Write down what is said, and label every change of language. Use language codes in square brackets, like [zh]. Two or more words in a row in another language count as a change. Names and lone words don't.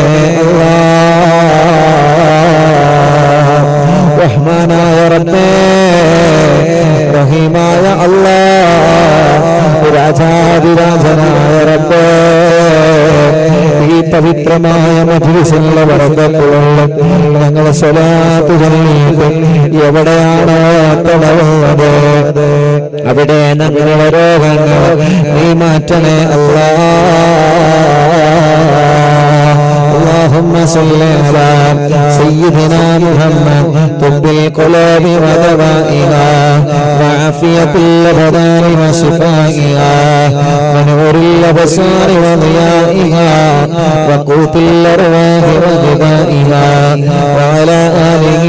[ml] റഹ്മാനായ റബ്ബേ റഹീമായ അല്ലാഹ് രാജാധിരാജനായ റബ്ബേ ഈ പവിത്രമായ മജ്ലിസിലെ ബറക്കത്തുള്ള ഞങ്ങളെ സ്വലാത്ത് ചൊല്ലിയിട്ട് എവിടെയാണോ തടവുന്നത് അവിടെ ഞങ്ങളുടെ രോഗങ്ങൾ നീ മാറ്റണേ അല്ലാഹ് [ar] اللهم صل على سيدنا محمد طب القلوب ودوائها وعافية الأبدان وشفائها ونور الأبصار وضيائها وقوت الأرواح وغذائها وعلى آله